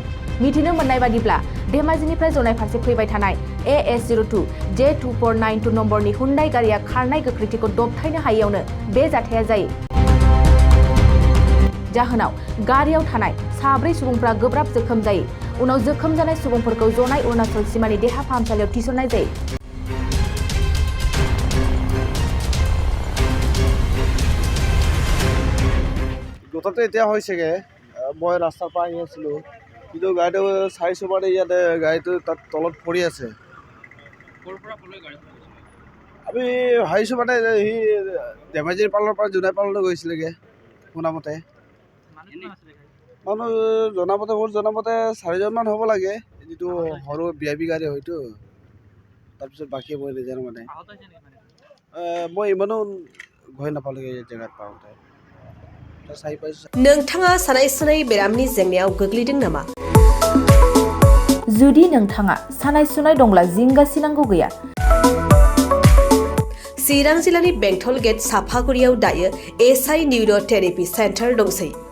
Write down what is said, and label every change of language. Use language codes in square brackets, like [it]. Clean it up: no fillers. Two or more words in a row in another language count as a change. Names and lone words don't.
[brx] मिथिनो मोननाय बादिब्ला धेमाजिनिफ्राय जनाइ फारसे फैबाय थानाय AS02 J2492 नम्बरनि हुन्डाइ गारिया खारनाय गोख्रैथिखौ दबथायनो हायैयावनो बे जाथाया जायो। जाहोनाव गारियाव थानाय 4 सुबुंफ्रा गोब्राब जोखोम जायो। उनाव जोखोम जानाय सुबुंफोरखौ जनाइ अरुणाचल सीमानि देहा फाहामसालियाव थिसननाय जायो। [as] কথাটো এতিয়া হৈছেগে মই ৰাস্তাৰ পৰা আহি আছিলোঁ কিন্তু গাড়ীটো চাইছোঁ মানে ইয়াতে গাড়ীটো তাত তলত পৰি আছে। আমি ভাবিছোঁ মানে সি ধেমাজিৰ পালৰ পৰা জোনাই পাললৈ গৈছিলেগৈ শুনামতে। মানুহ জনামতে মোৰ জনামতে 4জনমান হ'ব লাগে, যিটো সৰু VIP গাড়ী হয়তো। তাৰপিছত বাকী মই নাজানো মানে মই ইমানো ভয় নাপালোঁগৈ এই জেগাত পাওঁতে। [brx] नोंथाङा सानाय सुनाय बेरामनि जेंनायाव गोग्लैदों नामा? जुदि नोंथाङा सानाय सुनाय दंब्ला जिंगासिनांगौ गैया। चिरां जिल्लानि बेंटल गेट साफागुरियाव दायो SI निउर' थेरापि सेन्टार दंसै।